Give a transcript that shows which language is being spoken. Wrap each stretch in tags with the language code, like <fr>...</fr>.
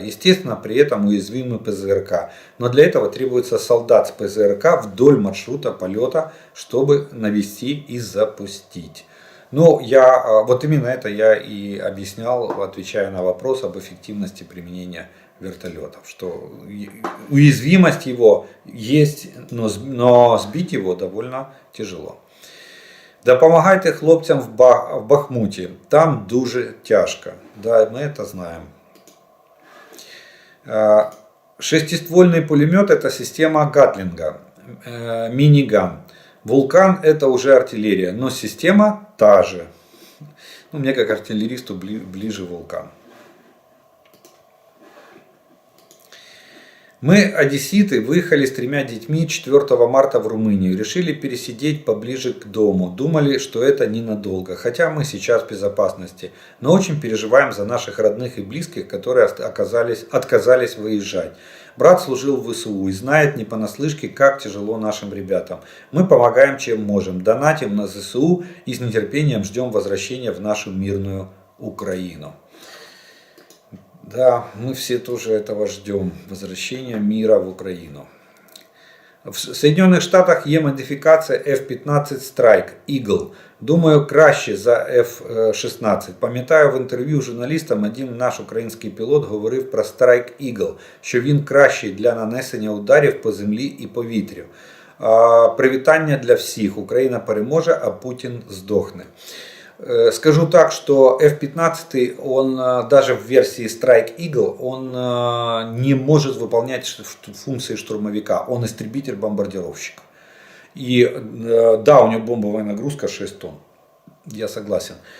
<ru>Естественно, при этом уязвимы ПЗРК. Но для этого требуется солдат с ПЗРК вдоль маршрута полета, чтобы навести и запустить. Ну, вот именно это я и объяснял, отвечая на вопрос об эффективности применения вертолетов, что уязвимость его есть, но сбить его довольно тяжело.</ru> <uk>Допомагайте хлопцям в Бахмуті, там дуже тяжко.</uk> <ru>Да, мы это знаем. Шестиствольный пулемет — это система Гатлинга, миниган. Вулкан — это уже артиллерия, но система та же. Ну, мне как артиллеристу ближе Вулкан. Мы, одесситы, выехали с 3 детьми 4 марта в Румынию. Решили пересидеть поближе к дому. Думали, что это ненадолго, хотя мы сейчас в безопасности. Но очень переживаем за наших родных и близких, которые отказались выезжать. Брат служил в ВСУ и знает не понаслышке, как тяжело нашим ребятам. Мы помогаем, чем можем. Донатим на ЗСУ и с нетерпением ждем возвращения в нашу мирную Украину. Да, мы все тоже этого ждем, возвращения мира в Украину.</ru> <uk>В Соединенных Штатах є модифікація F-15 Strike Eagle. Думаю, краще за F-16. Пам'ятаю, в інтерв'ю журналістам один наш український пілот говорив про Strike Eagle, що він кращий для нанесення ударів по землі і повітрю. Привітання для всіх. Україна переможе, а Путін здохне.</uk> <ru>Скажу так, что F-15, он даже в версии Strike Eagle, он не может выполнять функции штурмовика. Он истребитель-бомбардировщик. И да, у него бомбовая нагрузка 6 тонн. Я согласен.</ru>